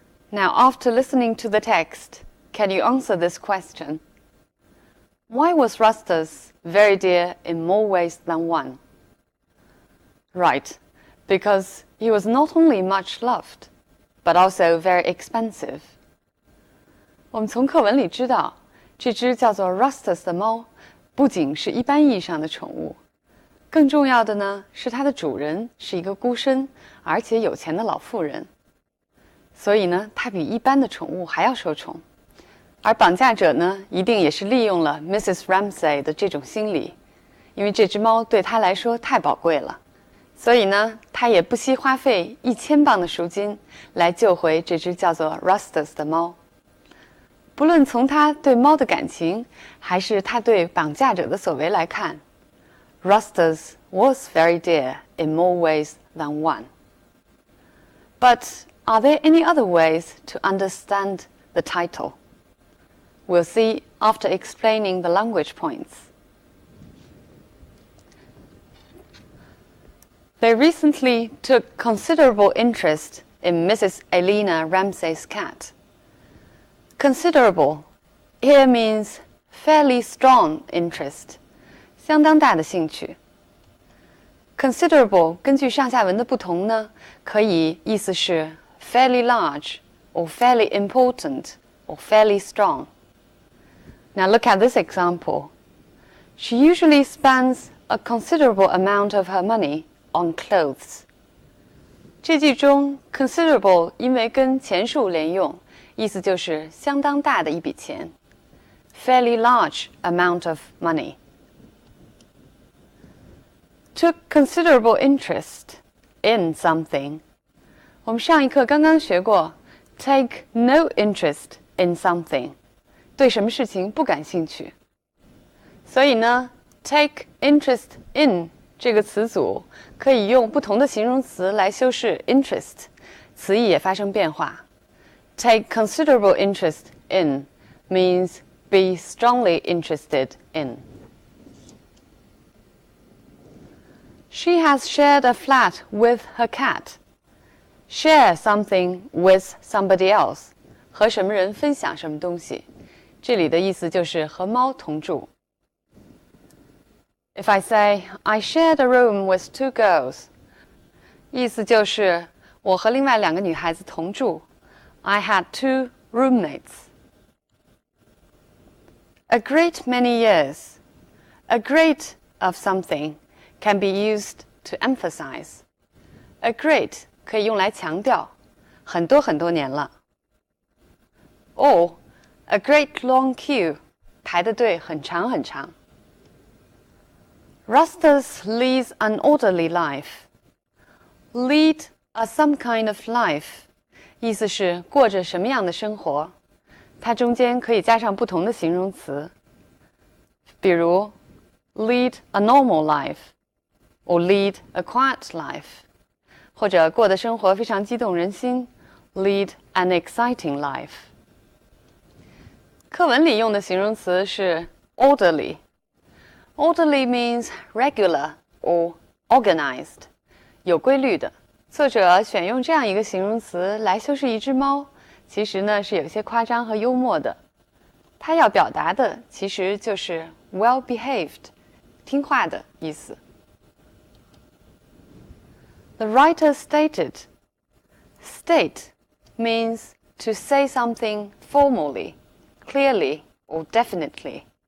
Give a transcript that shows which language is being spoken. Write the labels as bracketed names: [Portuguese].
[English] Now, after listening to the text, can you answer this question? Why was Rastus very dear in more ways than one? Right, because he was not only much loved, but also very expensive. [Chinese] 我们从课文里知道，这只叫做 Rastus 的猫，不仅是一般意义上的宠物，更重要的呢是它的主人是一个孤身而且有钱的老妇人，所以呢，它比一般的宠物还要受宠。而绑架者呢，一定也是利用了 Mrs. Ramsay 的这种心理，因为这只猫对他来说太宝贵了，所以呢，他也不惜花费1000磅的赎金来救回这只叫做 Rastus 的猫。不论从他对猫的感情，还是他对绑架者的所为来看， [English] Rastus was very dear in more ways than one. But are there any other ways to understand the title? We'll see after explaining the language points. They recently took considerable interest in Mrs. Elena Ramsay's cat. Considerable here means fairly strong interest, [Chinese] 相当大的兴趣。 Considerable 根据上下文的不同呢，可以意思是 [English] fairly large, or fairly important, or fairly strong. Now look at this example. She usually spends a considerable amount of her money on clothes. [Chinese] 这句中 considerable 因为跟前述连用，意思就是相当大的一笔钱。 [English] Fairly large amount of money. Took considerable interest in something. [Chinese] 我们上一课刚刚学过 [English] take no interest in something. [Chinese] 对什么事情不感兴趣。所以呢 [English] take interest in [Chinese] 这个词组可以用不同的形容词来修饰 interest， 词义也发生变化。 [English] Take considerable interest in means be strongly interested in. She has shared a flat with her cat. Share something with somebody else. [Chinese] 和什么人分享什么东西。这里的意思就是和猫同住。 [English] If I say, I shared a room with 2 girls, [Chinese] 意思就是我和另外2个女孩子同住。 [English] I had 2 roommates. A great many years. A great of something can be used to emphasize. [Chinese] A great 可以用来强调，很多很多年了。 [English] Or a great long queue, [Chinese] 排的队很长很长。 [English] Rustus leads an orderly life. Lead a some kind of life, [Chinese] 意思是过着什么样的生活。它中间可以加上不同的形容词，比如 [English] lead a normal life, or lead a quiet life, [Chinese] 或者过的生活非常激动人心 [English] lead an exciting life. [Chinese] 课文里用的形容词是 orderly. [English] Orderly means regular or organized, [Chinese] 有规律的。作者选用这样一个形容词来修饰一只猫，其实呢是有些夸张和幽默的。他要表达的其实就是 [English] well behaved, [Chinese] 听话的意思。 [English] The writer stated, state means to say something formally, clearly or definitely.